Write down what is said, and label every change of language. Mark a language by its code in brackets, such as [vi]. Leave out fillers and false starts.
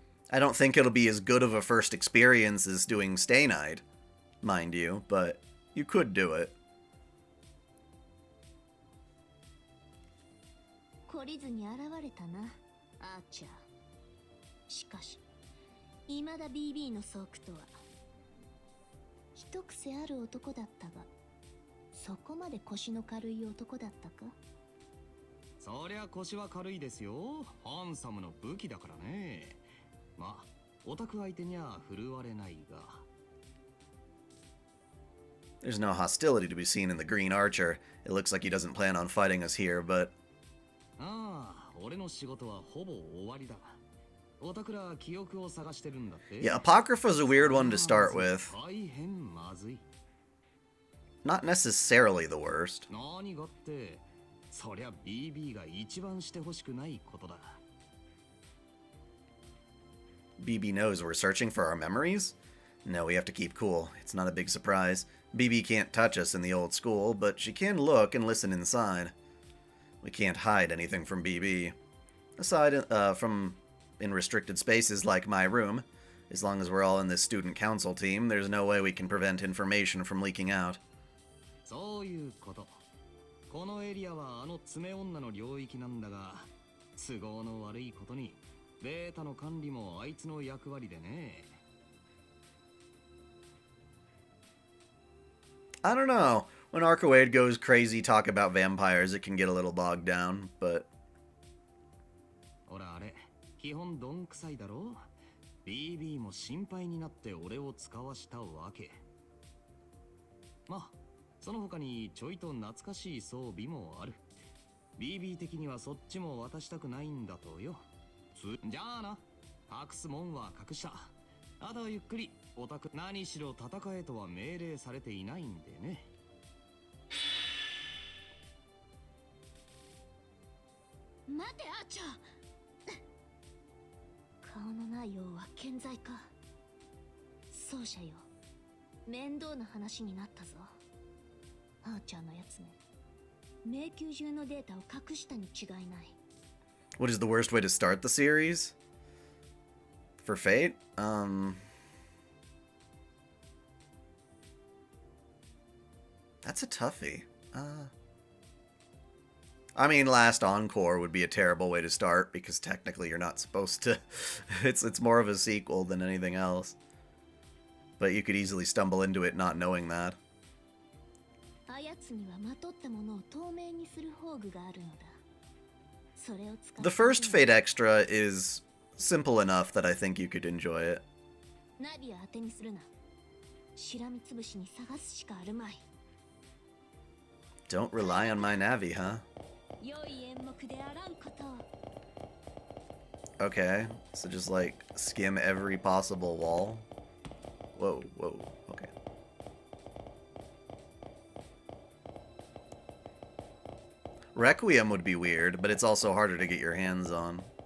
[en] I don't think it'll be as good of a first experience as doing Stay Night, mind you, but you could do it. [ja] 懲りずに現れたな、アーチャー。しかし、未だ BB のソークとは一癖ある男だったが、そこまで腰の軽い男だったか？そりゃ腰は軽いですよ。ハンサムの武器だからね。まあ、オタク相手には振るわれないが。 [en] There's no hostility to be seen in the Green Archer. It looks like he doesn't plan on fighting us here, but... [ja] ああ、俺の仕事はほぼ終わりだ。オタクら記憶を探してるんだって。 [en] Yeah, Apocrypha's a weird one to start with. [ja] 大変まずい。 [en] Not necessarily the worst. [ja] 何がって、そりゃ BB が一番してほしくないことだ。 [en] BB knows we're searching for our memories? No, we have to keep cool. It's not a big surprise. BB can't touch us in the old school, but she can look and listen inside. We can't hide anything from BB. Aside from in restricted spaces like my room, as long as we're all in this student council team, there's no way we can prevent information from leaking out. [ja] そういうこと。このエリアはあの爪女の領域なんだが、都合の悪いことにデータの管理もあいつの役割でね。 [en] I don't know. When Arcoade goes crazy talk about vampires, it can get a little bogged down, but... [ja] ほらあれ、基本どんくさいだろ。BB も心配になって俺を使わしたわけ。まあその他にちょいと懐かしい装備もある。 BB 的にはそっちも渡したくないんだとよ。じゃあな、隠すもんは隠した。あとはゆっくりオタク何しろ戦えとは命令されていないんでね。待てアーチャー。顔のない王は健在か。奏者よ、面倒な話になったぞ。アーチャーのやつめ、迷宮中のデータを隠したに違いない。 [en] What is the worst way to start the series? For Fate? That's a toughie. I mean, Last Encore would be a terrible way to start because technically you're not supposed to. It's more of a sequel than anything else. But you could easily stumble into it not knowing that. [ja] あやつにはまとったものを透明にする宝具があるのだ。それを使って [en] The first Fate Extra is simple enough that I think you could enjoy it. [ja] ナビは当てにするな。しらみつぶしに探すしかあるまい。 [en] Don't rely on my Navi, huh? [ja] 良い演目であらんことを。 [en] Okay, so just like skim every possible wall. Whoa, whoa, okay. Requiem would be weird, but it's also harder to get your hands on.